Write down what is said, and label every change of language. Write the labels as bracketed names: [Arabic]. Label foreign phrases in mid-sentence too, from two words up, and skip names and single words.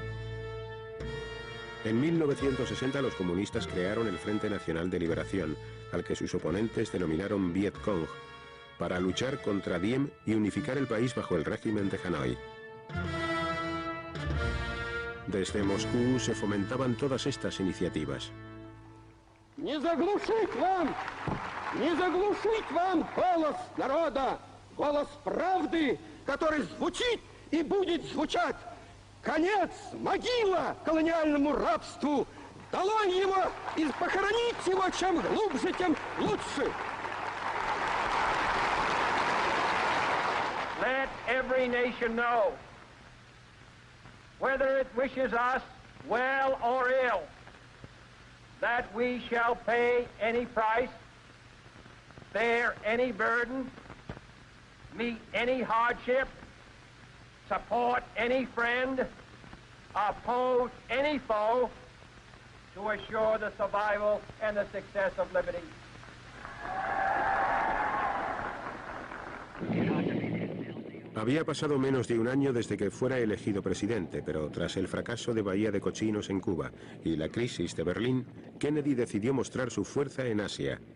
[Spanish] En 1960 los comunistas crearon el Frente Nacional de Liberación, al que sus oponentes denominaron Viet Cong, para luchar contra Diem y unificar el país bajo el régimen de Hanoi. Desde Moscú se fomentaban todas estas iniciativas. [Russian] Не заглушить вам голос народа, голос правды, который звучит и будет звучать. Конец, могила колониальному рабству. Долой его и похоронить его чем глубже, тем лучше. [English] Let every nation know, whether it wishes us well or ill, that we shall pay any price, bear any burden, meet any hardship, support any friend, oppose any foe to assure the survival and the success of liberty. [Spanish] Había pasado menos de un año desde que fuera elegido presidente, pero tras el fracaso de Bahía de Cochinos en Cuba y la crisis de Berlín, Kennedy decidió mostrar su fuerza en Asia.